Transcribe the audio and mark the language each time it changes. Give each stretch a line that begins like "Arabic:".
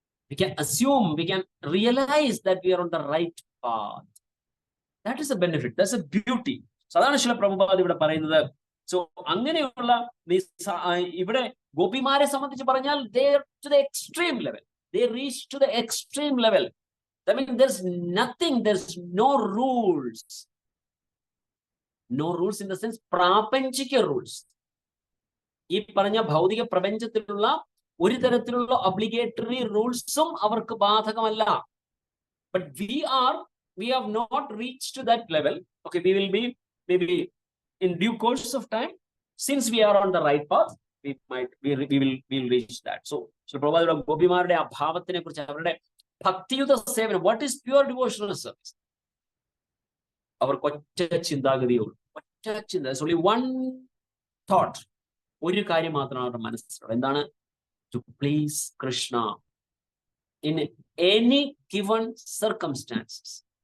English: We can assume, we can realize that we are on the right path. That is a benefit, that's a beauty.
Malayalam: സാധാരണ ശില പ്രഭുപാദ് ഇവിടെ പറയുന്നത്. So അങ്ങനെയുള്ള ഇവിടെ ഗോപിമാരെ സംബന്ധിച്ച് പറഞ്ഞാൽ
English: they are to the extreme level. They reach to the extreme level. I mean, there's nothing, there's no rules. No rules in the sense പ്രാപഞ്ചിക rules.
Malayalam: ഈ പറഞ്ഞ ഭൗതിക പ്രപഞ്ചത്തിലുള്ള ഒരു തരത്തിലുള്ള ഒബ്ലിഗേറ്ററി റൂൾസും അവർക്ക് ബാധകമല്ല.
English: But we have not reached to that level. Okay, we will be maybe in due course of time, since we are on the right path, we will reach that.
Malayalam: So Prabhupada ഗോപിമാരുടെ അഭാവത്തിനെ കുറിച്ച്, അവരുടെ ഭക്തിയുത സേവനം,
English: what is pure devotional service?
Malayalam: അവർക്ക് ഒറ്റ ചിന്താഗതിയുള്ളൂ, ഒറ്റ ചിന്ത,
English: only one thought.
Malayalam: ഒരു കാര്യം മാത്രമാണ് അവരുടെ മനസ്സിലുള്ളത്. എന്താണ്?
English: To please Krishna in any given circumstances.